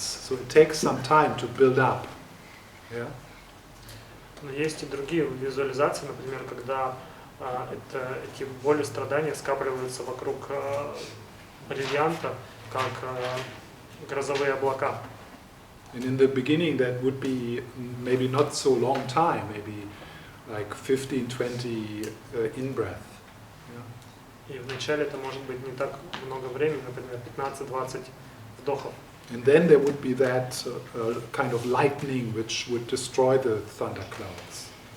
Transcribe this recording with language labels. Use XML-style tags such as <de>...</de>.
<en>So it takes some time to build up. Yeah.</en> <ru>Но есть и другие визуализации, например, когда эти боли, страдания скапливаются вокруг бриллианта, как грозовые облака.</ru> <en>And in the beginning that would be maybe not so long time, maybe like 15-20 in-breath.</en> <ru>И вначале это может быть не так много времени, например, 15-20 вдохов.</ru> <en>And then there would be that kind of lightning which would destroy the thunderclouds.</en>